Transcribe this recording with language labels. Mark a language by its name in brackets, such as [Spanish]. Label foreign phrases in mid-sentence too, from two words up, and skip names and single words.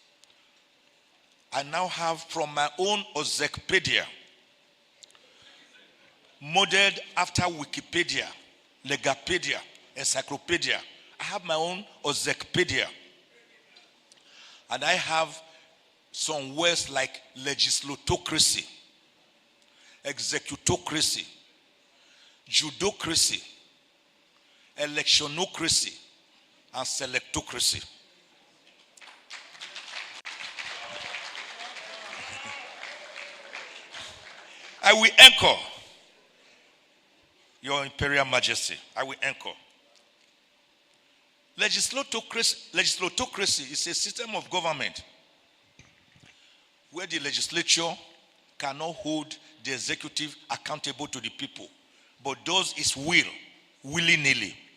[English] I now have from my own Ozekpedia, modeled after Wikipedia, Legapedia, Encyclopedia. I have my own Ozekpedia. And I have some words like legislatocracy, executocracy, judocracy, electionocracy, and selectocracy. I will anchor, Your Imperial Majesty. I will anchor. Legislatocracy is a system of government where the legislature cannot hold the executive accountable to the people, but does its will, willy-nilly.